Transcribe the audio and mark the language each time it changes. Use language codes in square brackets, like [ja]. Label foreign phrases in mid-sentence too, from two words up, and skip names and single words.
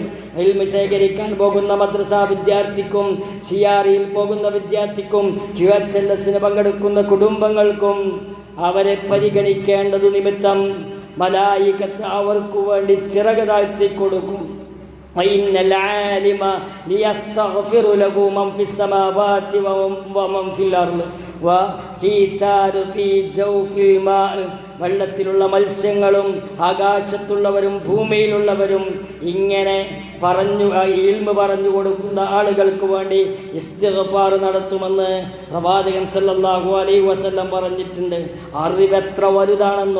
[ml] ഇൽമ ശേഖരിക്കാൻ പോകുന്ന മദ്രസ വിദ്യാർത്ഥിക്കും സിയാറിയിൽ പോകുന്ന വിദ്യാർത്ഥിക്കും QHLSന് പങ്കെടുക്കുന്ന കുടുംബങ്ങൾക്കും അവരെ പരിഗണിക്കേണ്ടതു നിമിത്തം മലായികത്ത് അവർക്ക് വേണ്ടി ചിറക് താഴ്ത്തി കൊടുക്കും. [ar] وإن العالم ليستغفر له من في السماوات ومن في الأرض وحيتان في جوف الماء. [ml] വെള്ളത്തിലുള്ള മത്സ്യങ്ങളും ആകാശത്തുള്ളവരും ഭൂമിയിലുള്ളവരും ഇങ്ങനെ ഇൽമു പറഞ്ഞു കൊടുക്കുന്ന ആളുകൾക്ക് വേണ്ടി ഇസ്തിഗ്ഫാർ നടത്തുമെന്ന് പ്രവാചകൻ [ar] صلى الله عليه وسلم [ml] പറഞ്ഞിട്ടുണ്ട്. അറിവെത്ര വലുതാണെന്നോ.